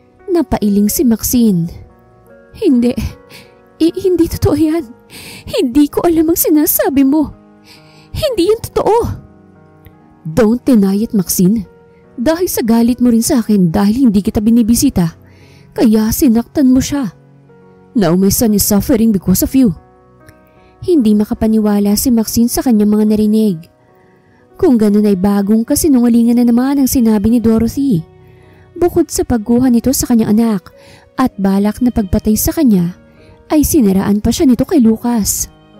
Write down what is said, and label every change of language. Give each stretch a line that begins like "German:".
Filipino: Napailing si Maxine. Hindi. Hindi totoo yan. Hindi ko alam ang sinasabi mo. Hindi yan totoo.
English: Don't deny it,
Filipino: Maxine. Dahil sa galit mo rin sa akin dahil hindi kita binibisita, kaya sinaktan mo siya.
English: Now my son is suffering because of you.
Filipino: Hindi makapaniwala si Maxine sa kanyang mga narinig. Kung ganun ay bagong kasinungalingan na naman ang sinabi ni Dorothy. Bukod sa pagkuha nito sa kanyang anak at balak na pagpatay sa kanya, ay sinaraan pa siya nito kay Lucas.